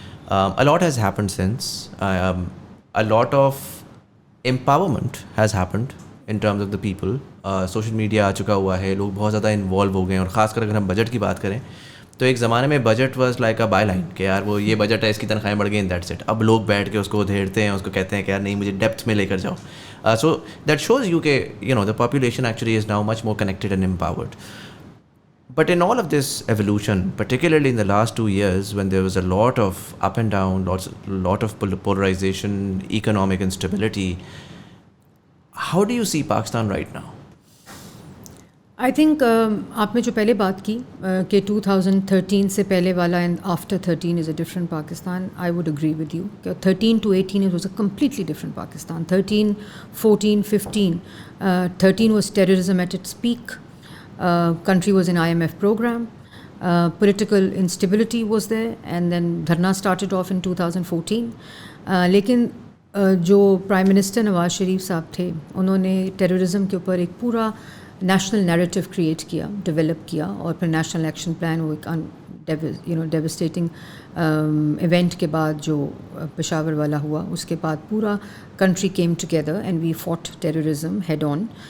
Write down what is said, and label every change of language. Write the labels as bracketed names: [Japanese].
[English] A lot has happened since. A lot of empowerment has happened in terms of the people. [Hindi] Social media आ चुका हुआ है, लोग बहुत ज़्यादा इन्वॉल्व हो गए हैं. और ख़ासकर अगर हम बजट की बात करें तो एक ज़माने में [English] budget was like a by line [Hindi] कि यार वो ये बजट है, इसकी तनख्वाहें बढ़ गई, [English] In that's it. [Hindi] अब लोग बैठ के उसको उधेड़ते हैं, उसको कहते हैं कि यार नहीं, मुझे डेप्थ में लेकर जाओ. [English] So that shows you that the population actually is now much more connected and empowered. But in all of this evolution, particularly in the last 2 years when there was a lot of up and down, lot of polarization, economic instability, how do you see Pakistan right now? I think [Hindi] आपने जो पहले बात की कि 2013 से पहले वाला [English] And after 13 is a different Pakistan. I would agree with you [Hindi] कि [English] 13 to 18 it was a completely different Pakistan. 13, 14, 15. 13 was terrorism at its peak. Country was in IMF program. Political instability was there, and then dharna started off in 2014. [Hindi] लेकिन जो prime minister Nawaz Sharif साहब थे उन्होंने terrorism के ऊपर एक पूरा नेशनल नैरेटिव क्रिएट किया, डेवलप किया. और फिर नेशनल एक्शन प्लान वो एक डेवस्टेटिंग इवेंट के बाद जो पेशावर वाला हुआ, उसके बाद पूरा [English] Country came together and we fought terrorism head on.